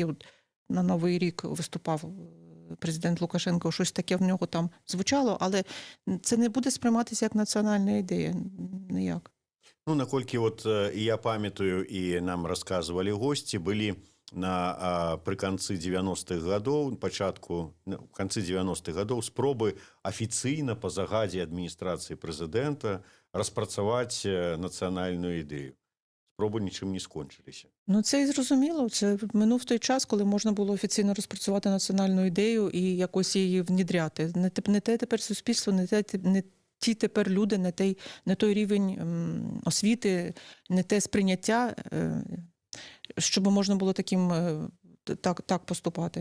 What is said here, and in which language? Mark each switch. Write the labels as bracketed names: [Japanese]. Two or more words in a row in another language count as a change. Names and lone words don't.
[Ukrainian] От на Новий рік виступав президент Лукашенко, щось таке в нього там звучало, але це не буде сприйматися як національна ідея, ніяк. [Belarusian] Ну, наколькі [Ukrainian] от і я пам'ятаю, і нам розказували гості, були [Belarusian] при канцы 90-х гадоў, в канцы 90-х гадоў спробы афіцыйна па загадзе адміністрацыі прэзідэнта распрацаваць нацыянальную ідэю. Спробы нічым не скончыліся. [Ukrainian] Ну, це і зрозуміло. Це минув той час, коли можна було офіційно розпрацювати національну ідею і якось її внідряти. Не те тепер суспільство, не ті тепер люди, не той рівень освіти, не те сприйняття щоб можна було так поступати.